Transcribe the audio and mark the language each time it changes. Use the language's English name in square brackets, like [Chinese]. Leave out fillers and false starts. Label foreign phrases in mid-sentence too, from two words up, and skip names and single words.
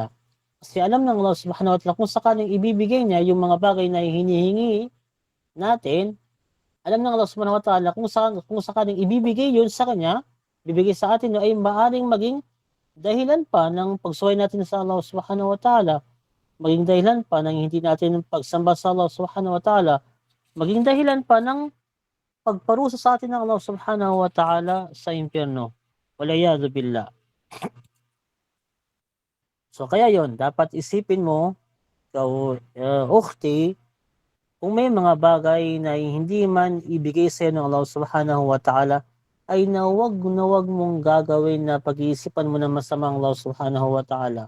[Filipino] Kasi alam ng Allah [Arabic] سبحانه وتعالى [Filipino] kung sakaling ibibigay niya yung mga bagay na hinihingi natin, alam ng Allah [Arabic] سبحانه وتعالى [Filipino] kung sakaling ibibigay yun sa kanya, bibigay sa atin ay maaring maging dahilan pa ng pagsuway natin sa Allah [Arabic] سبحانه وتعالى, [Filipino] maging dahilan pa ng hindi natin pagsamba sa Allah [Arabic] سبحانه وتعالى, [Filipino] maging dahilan pa ng pagparusa sa atin ng Allah [Arabic] سبحانه وتعالى [Filipino] sa impyerno. [Arabic] والعياذ بالله. [Filipino] So kaya yon, dapat isipin mo, ukhti, kung may mga bagay na hindi man ibigay sa iyo ng Allah [Arabic] سبحانه وتعالى, [Filipino] ay na wag mong gagawin na pag-iisipan mo na masama ang Allah [Arabic] سبحانه وتعالى.